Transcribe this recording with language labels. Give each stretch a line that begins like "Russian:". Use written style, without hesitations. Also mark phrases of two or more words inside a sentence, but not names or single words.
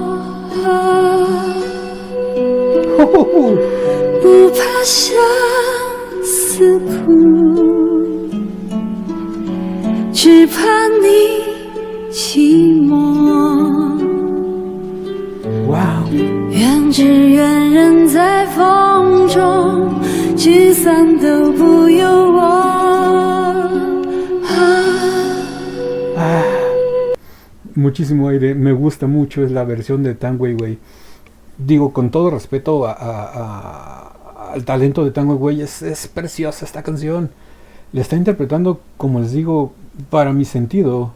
Chinese: 不怕相思苦，只怕你寂寞。
Spanish: ¡Wow!
Chinese: 愿只愿人在风中，聚散都不由我。
Spanish: Muchísimo aire, me gusta mucho, es la versión de Tang Weiwei. Digo, con todo respeto al talento de Tang Weiwei, es preciosa esta canción. La está interpretando, como les digo, para mi sentido.